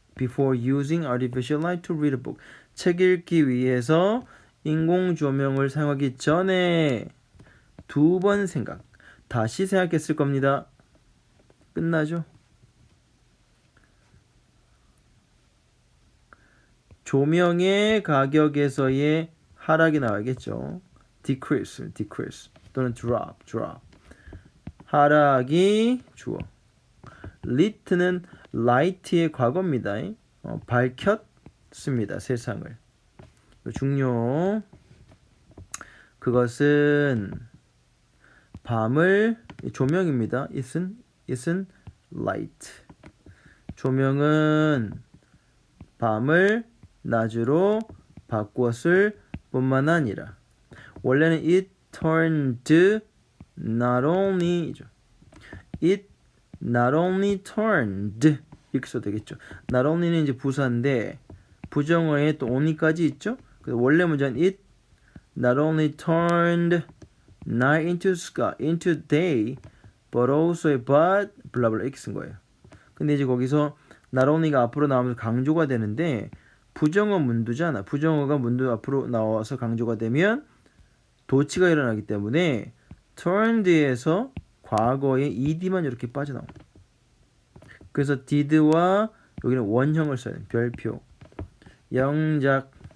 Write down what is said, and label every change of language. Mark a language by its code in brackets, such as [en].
[en] Before using artificial light to read a book. [ko] 책 읽기 위해서 인공 조명을 사용하기 전에 두 번 다시 생각했을 겁니다. 끝나죠? 조명의 가격에서의 하락이 나와야겠죠. [en] decrease [ko] 또는 [en] drop. [ko] 하락이 주어. lit는 light의 과거입니다. 밝혔습니다. 세상을. 중요. 그것은 밤을 조명입니다. [en] It's light. [ko] 조명은 밤을 낮으로 바꾸었을 뿐만 아니라 원래는 [en] it turned not only [ko] 죠. [en] It not only turned [ko] 이렇게 써도 되겠죠. not only는 이제 부사인데 부정어에 또 only까지 있죠. 원래 문장은 [en] it not only turned night into day but also but [ko] 블라블라 이렇게 쓴 거예요. 근데 이제 거기서 not only가 앞으로 나오면서 강조가 되는데 부정어 문두잖아. 부정어가 문두 앞으로 나와서 강조가 되면 도치가 일어나기 때문에 turned에서 과거에 ed만 이렇게 빠져나옵니다. 그래서 did와 여기는 원형을 써야 돼요. 별표. 영작.